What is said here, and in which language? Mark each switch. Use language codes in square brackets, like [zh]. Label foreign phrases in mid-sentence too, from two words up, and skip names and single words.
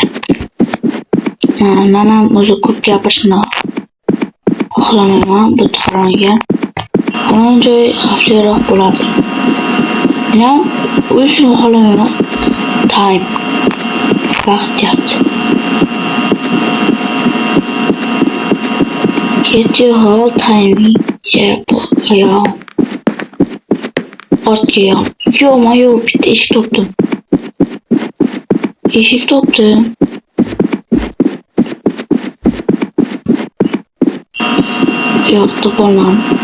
[uz] Men ham o'zi ko'p gapirishni xohlamayman. Bu taronga Qolgan joy xavfliroq bo'ladi. Men ham o'zim xohlamayman. Time. Vaqt deyapti. [en] Get your whole timing. [uz] Yo. Ortga yo. Yo-mayo, bitta eshik topdim. Yo'q, topolmadim.